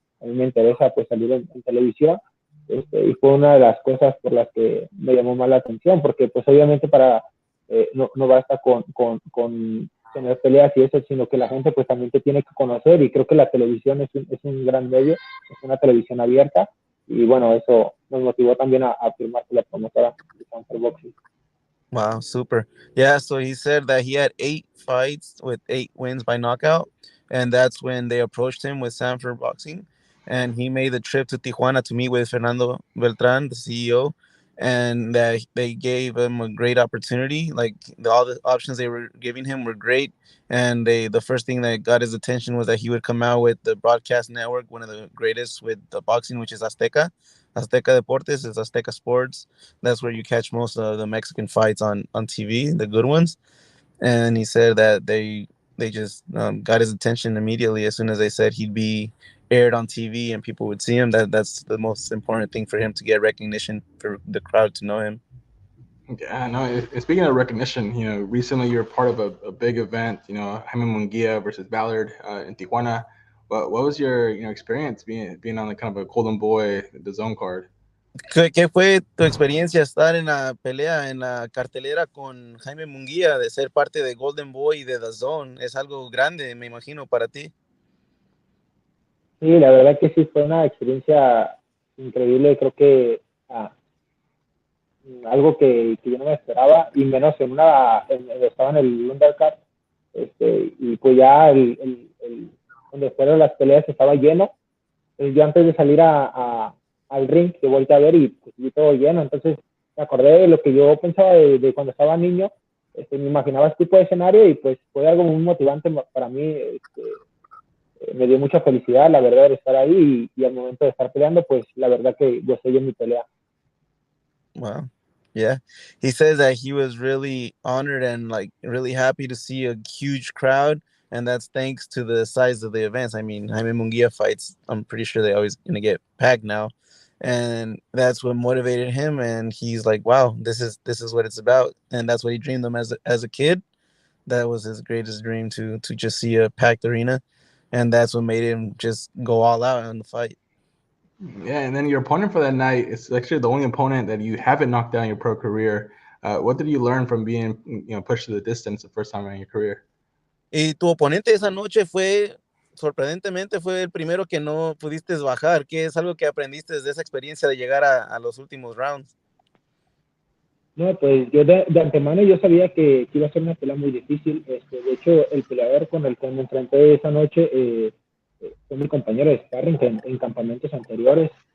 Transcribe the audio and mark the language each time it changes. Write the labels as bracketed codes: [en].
[es] A mí me interesa pues salir en televisión. Y fue una de las cosas por las que me llamó más la atención, porque pues obviamente no basta con tener peleas y eso, sino que la gente pues también te tiene que conocer, y creo que la televisión es un gran medio, es una televisión abierta, y bueno, eso nos motivó también a firmar con la promotora de Sanfer Boxing. Wow, super. [en] Yeah, so he said that he had 8 fights with 8 wins by knockout, and that's when they approached him with Sanford Boxing, and he made the trip to Tijuana to meet with Fernando Beltran, the CEO, and that they gave him a great opportunity. Like all the options they were giving him were great, and the first thing that got his attention was that he would come out with the broadcast network, one of the greatest with the boxing, which is Azteca. Azteca Deportes is Azteca Sports. That's where you catch most of the Mexican fights on TV, the good ones. And he said that they just got his attention immediately as soon as they said he'd be aired on TV and people would see him. That's the most important thing for him, to get recognition, for the crowd to know him. Yeah, no. Speaking of recognition, recently you're part of a big event. Jaime Munguia versus Ballard in Tijuana. What was your experience being on the kind of a Golden Boy, the Zone card? [es] ¿Qué fue tu experiencia estar en la pelea, en la cartelera con Jaime Munguía, de ser parte de Golden Boy y de The Zone? Es algo grande, me imagino, para ti. Sí, la verdad que sí, fue una experiencia increíble. Creo que algo que yo no me esperaba, y menos estaba en el undercard, y pues ya donde fueron las peleas estaba lleno. Yo antes de salir al ring, que volteé a ver y pues vi todo lleno. Entonces me acordé de lo que yo pensaba de cuando estaba niño. Me imaginaba este tipo de escenario, y pues fue algo muy motivante para mí. Me dio mucha felicidad, la verdad, de estar ahí, y al momento de estar peleando, pues la verdad que yo estoy en mi pelea. [en] Wow. Yeah. He says that he was really honored and like really happy to see a huge crowd. And that's thanks to the size of the events. I mean, Jaime Munguia fights, I'm pretty sure they always going to get packed now. And that's what motivated him. And he's like, wow, this is what it's about. And that's what he dreamed of as a kid. That was his greatest dream, to just see a packed arena. And that's what made him just go all out on the fight. Yeah, and then your opponent for that night is actually the only opponent that you haven't knocked down in your pro career. What did you learn from being, pushed to the distance the first time in your career? [es] Y tu oponente esa noche sorprendentemente, fue el primero que no pudiste bajar. ¿Qué es algo que aprendiste desde esa experiencia de llegar a los últimos rounds? No, pues yo de antemano yo sabía que iba a ser una pelea muy difícil. De hecho, el peleador con el que me enfrenté esa noche fue mi compañero de sparring en campamentos anteriores.